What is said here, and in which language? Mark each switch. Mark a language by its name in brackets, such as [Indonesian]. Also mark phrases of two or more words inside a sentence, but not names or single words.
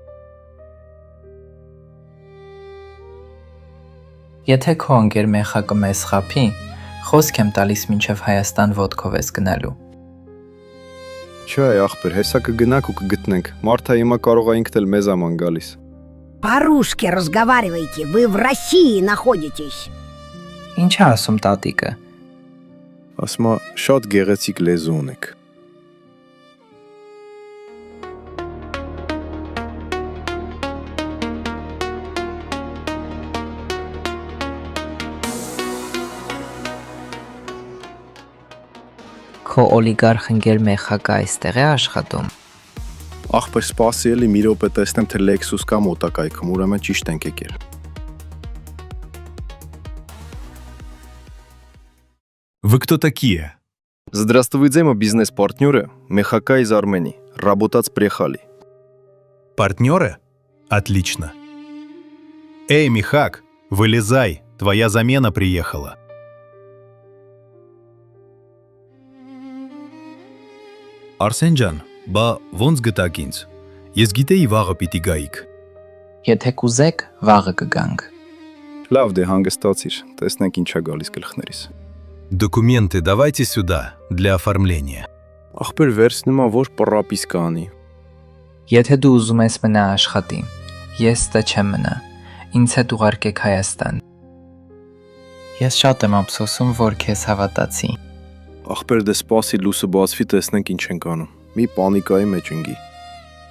[Armenian] Եթե քո ընկեր մեխակը մեզ խափի, խոսք եմ տալիս մինչև Հայաստան ոդկով ես գնալու։ Չէ, ախպեր, հեսա կգնանք ու կգտնենք։ Մարդը հիմա կարող է ինքն էլ մեզ աման գալիս։ [Russian] По-русски разговаривайте, вы в России находитесь. [Armenian] Ինչ է ասում տատիկը։ Ասում է, շատ գեղեցիկ լեզու ունեք։ Քո օլիգարխ ընկեր մեխակը այստեղ է աշխատում։ Ախպեր, սպասի էլի մի րոպե տեսնեմ, թե Lexus կա մոտակայքում, ուրեմն ճիշտ ենք եկել։ [Russian] Вы кто такие? Здравствуйте, мы бизнес-партнеры, Мехака из Армении. Работать приехали. Партнеры? Отлично. Эй, Михак, вылезай, твоя замена приехала. [Armenian] Արսեն ջան, բա ոնց գտաք ինձ։ Ես գիտեի վաղը պիտի գայիք։ Եթե կուզեք, վաղը կգանք։ Լավ, դե հանգստացիր, տեսնենք ինչ է գալիս գլխներիս։ [Russian] Документы давайте сюда для оформления. [Armenian] Ախպեր, վերցնում ա որ պռապիսկա անի։ Եթե դու ուզում ես մնա աշխատի, ես ստա չեմ մնա։ Ինձ հետ ուղարկեք Հայաստան։ Ես շատ եմ ափսոսում, որ քեզ հավատացի։ Ախպեր, դե սպասի լույսը բացվի, տեսնենք ինչ ենք անում։ Մի պանիկայի մեջ ընկի։